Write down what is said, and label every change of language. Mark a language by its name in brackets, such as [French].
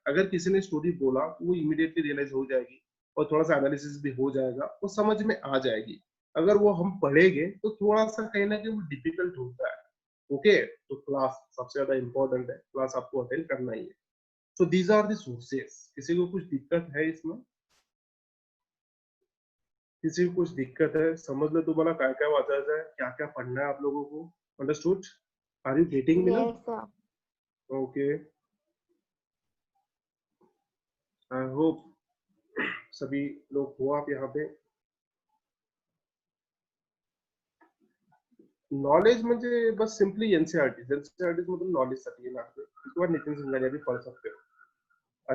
[Hindi] अगर किसी ने स्टोरी बोला तो वो इमीडिएटली रियलाइज हो जाएगी और थोड़ा सा एनालिसिस भी हो जाएगा, वो समझ में आ जाएगी। अगर वो हम पढ़ेंगे तो थोड़ा सा कहीं ना कहीं वो डिफिकल्ट होता है। ओके, तो क्लास सबसे ज्यादा इंपॉर्टेंट है, क्लास आपको अटेंड करना ही है। [English] So these are the sources. [Hindi] किसी को कुछ दिक्कत है इसमें? किसी को कुछ दिक्कत है? समझ लो [Marathi] तुम्हाला काय काय वाचायचं आहे, [Hindi] क्या क्या पढ़ना है आप लोगों को। [English] Understood? Are you getting me now? Yes, sir. [Hindi] Okay, [English] I hope [Hindi] सभी लोग हो आप यहाँ पे। [Marathi] नॉलेज म्हणजे बस सिंपली एनसीईआरटी मधून नॉलेज साठी येणार, [Hindi] उसके बाद नितिन सिंघानिया भी पढ़ सकते हो।